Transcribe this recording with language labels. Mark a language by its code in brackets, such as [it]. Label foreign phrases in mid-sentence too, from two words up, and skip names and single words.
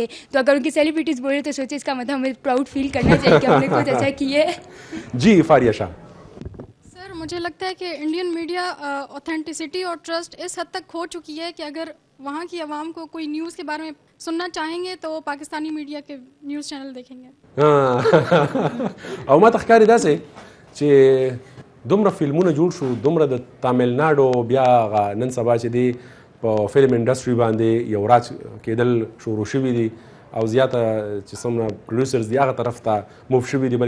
[ur] تو اگر ان کی سیلیبریٹیز بول رہے تو سوچے اس کا مطلب ہمیں پراؤڈ فیل کرنا چاہیے کہ ہم نے کچھ اچھا کیا ہے. جی فاریہ شاہ. سر مجھے لگتا ہے کہ انڈین میڈیا اوتھینٹسٹی اور ٹرسٹ اس حد تک کھو چکی ہے کہ اگر وہاں کی عوام کو کوئی نیوز کے بارے میں سننا چاہیں گے تو وہ پاکستانی میڈیا کے [en] news channel [ur] دیکھیں گے. [ps] او ما ته ښکاري داسې چې دومره فلمونه جوړ شو, دومره د تامل ناډو بیا نن سبا چې دی په [en] film industry [ps] باندې یو راج کېدل شروع شوي دي او زیاته چې څومره پروډیوسرز دي هغه طرف ته موف شوي دي.